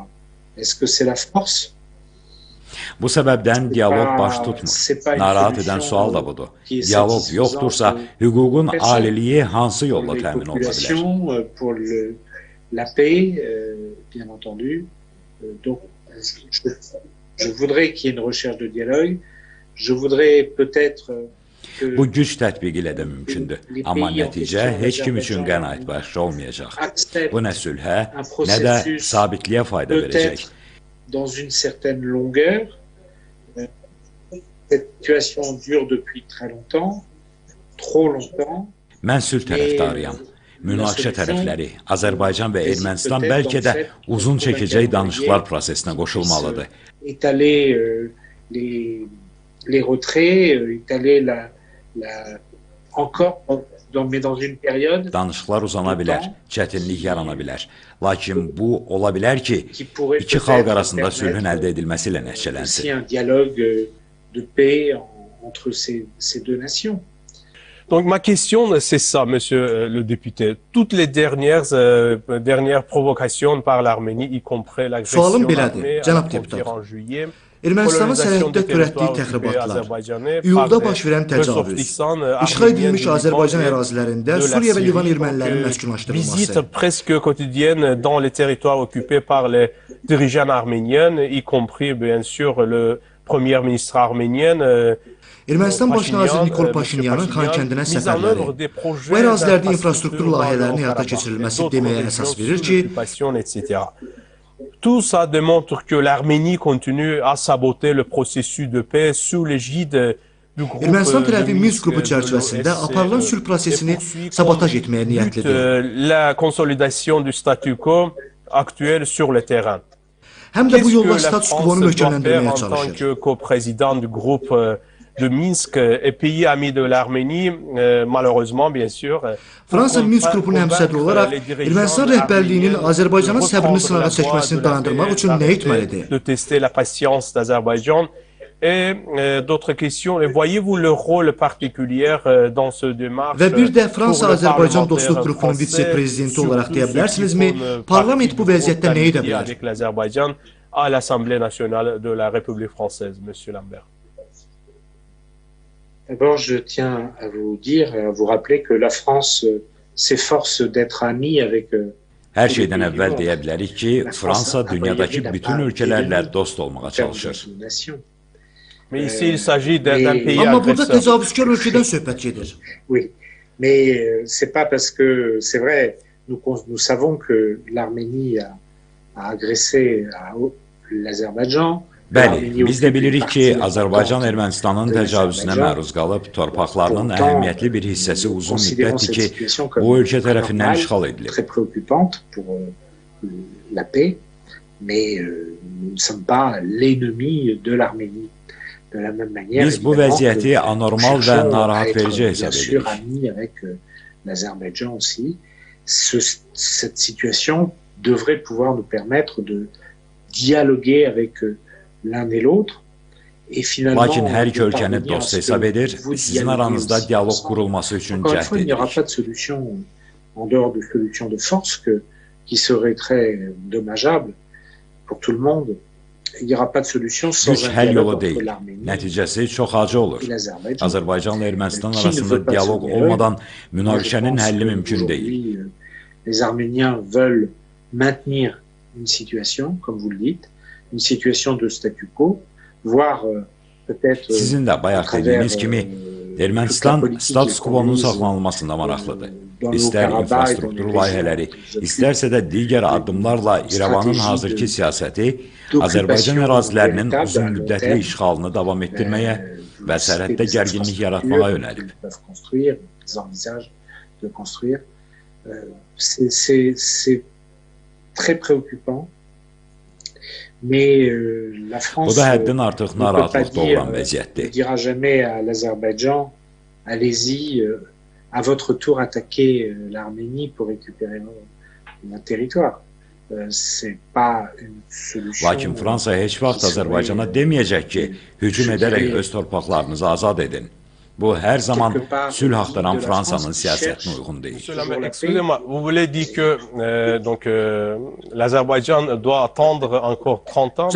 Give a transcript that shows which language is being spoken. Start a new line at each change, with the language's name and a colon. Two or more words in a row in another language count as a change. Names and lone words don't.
French: Est-ce que c'est la force?
Azerbaijani: Bu səbəbdən dialoq baş tutmur. Narahat edən sual da budur. Dialoq yoxdursa, hüququn aliliyi hansı yolla təmin oluna bilər?
French: Pour la paix, bien entendu. Donc, je voudrais qu'il y ait une recherche de dialogue. Je voudrais peut-être
Azerbaijani: Bu güc tətbiq ilə də mümkündür. Amma nəticə heç kim üçün qənaətbəxş olmayacaq. Bu nə sülhə, nə də sabitliyə fayda verəcək.
French: Dans une certaine longueur, cette situation dure depuis très longtemps, trop longtemps.
Azerbaijani: Mən sülh tərəfdarıyam. Münaqişə tərəfləri, Azərbaycan və Ermənistan bəlkə də uzun çəkəcək danışıqlar prosesinə qoşulmalıdır.
French: Étaler les retraits, étaler encore, mais dans une période.
Azerbaijani: Danışıqlar uzana bilər, çətinlik yarana bilər. Lakin bu ola bilər ki, iki xalq arasında sülhün əldə edilməsi ilə nəticələnsin.
French: Un dialogue de paix entre ces deux nations. Donc ma question, c'est ça, monsieur le député. Toutes les dernières provocations par l'Arménie, y compris l'agression armée à la frontière en juillet,
Azerbaijani: Ermənistanın sərhəddə törətdiyi təxribatlar, iyulda baş verən təcavüz, işğal edilmiş Azərbaycan ərazilərində Suriya və Livan ermənilərinin məskunlaşdırılması.
French: Visite presque quotidienne dans les territoires occupés par les dirigeants arméniens, y compris bien sûr le premier ministre arménien.
Azerbaijani: Ermənistan baş naziri Nikol Paşinyanın Xankəndinə səfərləri, bu ərazilərdə infrastruktur layihələrinin həyata keçirilməsi deməyə əsas verir ki,
French: tout ça démontre que l'Arménie continue à saboter le processus de paix sous l'égide du groupe.
Azerbaijani: Ermənistan tərəfi Minsk qrupu çərçivəsində aparılan sülh prosesini sabotaj etməyə niyyətlidir.
French: La consolidation du statu quo actuel sur le terrain.
Azerbaijani: Həm də bu yolla status quo-nu möhkəmləndirməyə çalışır.
French: En tant que co-président du groupe de Minsk et pays ami de l'Arménie, malheureusement, bien sûr.
Azerbaijani: Fransa Minsk qrupunun həmsədri olaraq Ermənistan rəhbərliyinin Azərbaycanın səbrini sınağa çəkməsini dayandırmaq üçün nə etməlidir?
French: De tester la patience d'Azerbaïdjan. Et d'autres questions. Voyez-vous le rôle particulier dans ce démarche?
Azerbaijani: Və bir də Fransa-Azərbaycan dostluq qrupunun vitse-prezidenti olaraq deyə bilərsinizmi? Parlament bu vəziyyətdə nə edə bilər?
French: Avec l'Azerbaïdjan à l'Assemblée nationale de la République française, monsieur Lambert. D'abord, je tiens à vous dire et à vous rappeler que la France s'efforce d'être amie avec.
Azerbaijani: Hər şeydən əvvəl deyə bilərik ki, Fransa dünyadakı bütün ölkələrlə dost olmağa çalışır.
French: Mais ici, il s'agit d'un pays
Azerbaijani: Amma burada təcavüzkar ölkədən söhbət gedir.
French: Oui, mais c'est pas parce que c'est vrai. Nous savons que l'Arménie a agressé l'Azerbaïdjan.
Azerbaijani: Bəli, biz də bilirik ki, Azərbaycan Ermənistanın təcavüzünə məruz qalıb, torpaqlarının əhəmiyyətli bir hissəsi uzun müddətdir ki, bu ölkə tərəfindən işğal edilib.
French: mais nous ne sommes pas l'ennemi de l'Arménie. De la même manière,
Azerbaijani: biz bu vəziyyəti anormal və narahat verici hesab
French: bien sûr
Azerbaijani: edirik.
French: amis avec l'Azerbaïdjan aussi. Cette situation devrait pouvoir nous permettre de dialoguer avec l'un et l'autre.
Azerbaijani: Lakin hər iki ölkəni dost hesab edir, sizin aranızda dialoq qurulması üçün
French: Encore une
Azerbaijani: cəhd
French: fois, il n'y aura
Azerbaijani: edirik.
French: pas de solution en dehors de solution de force qui serait très dommageable pour tout le monde. Il n'y aura pas de solution sans
Azerbaijani: Güc
French: un
Azerbaijani: həll
French: dialogue
Azerbaijani: yolu
French: entre
Azerbaijani: deyil,
French: l'Arménie
Azerbaijani: nəticəsi çox acı olur.
French: et l'Azerbaïdjan.
Azerbaijani: Azərbaycanla Ermənistan
French: Qui ne
Azerbaijani: arasında
French: veut pas
Azerbaijani: dialoq
French: se
Azerbaijani: olmadan
French: Moi, je
Azerbaijani: münaqişənin
French: pense
Azerbaijani: həlli
French: que
Azerbaijani: mümkün deyil.
French: aujourd'hui, les Arméniens veulent maintenir une situation, comme vous le dites, une situation de statu quo, voire peut-être
Azerbaijani: Sizin də bayaq dediyiniz kimi, Ermənistan status quo-nun saxlanılmasında maraqlıdır. İstər infrastruktur layihələri, istərsə də digər addımlarla İrəvanın hazırki siyasəti Azərbaycan ərazilərinin uzun müddətli işğalını davam etdirməyə və sərhəddə gərginlik yaratmağa yönəlib.
French: C'est très préoccupant. Mais la France
Azerbaijani: Bu da həddən artıq narahatlıq doğuran vəziyyətdir.
French: ne dira jamais à l'Azerbaïdjan, allez-y, à votre tour attaquer l'Arménie pour récupérer notre territoire. C'est pas une solution.
Azerbaijani: Lakin Fransa heç vaxt Azərbaycana deməyəcək ki, hücum edərək öz torpaqlarınızı azad edin. Bu hər zaman sülh axtaran Fransanın siyasətinə uyğun deyil.
French: Excusez-moi, vous voulez dire que l'Azerbaycan doit attendre encore 30 ans?